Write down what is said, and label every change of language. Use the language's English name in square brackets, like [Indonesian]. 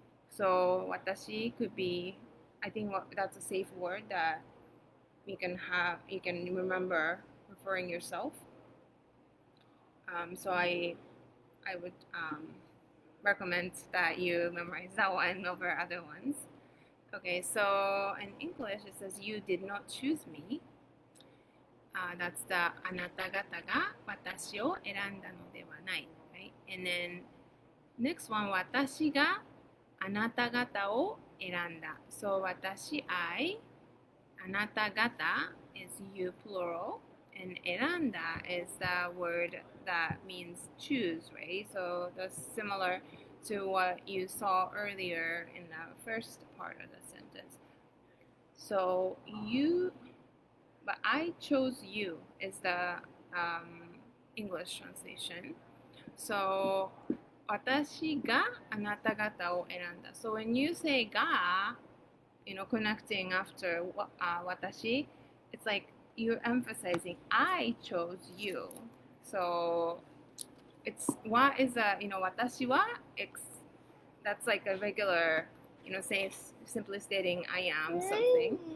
[English] So watashi could be, I think that's a safe word that you can remember referring yourself. So I would recommend that you memorize that one over other ones. Okay, so in English it says you did not choose me. That's the [Japanese] あなた方が私を選んだのではない、right? [English] And then next one [Japanese] 私があなた方を選んだ。 [English] So 私 I, あなた方 is you plural, and 選んだ is the word that means choose, right? So that's similar to what you saw earlier in the first part of the sentence. So you, but I chose you is the English translation. [Japanese] So 私があなた方を選んだ. [English] So when you say が, connecting after 私, it's like you're emphasizing I chose you. So it's wa is a, 私は that's like a regular, simply stating I am something.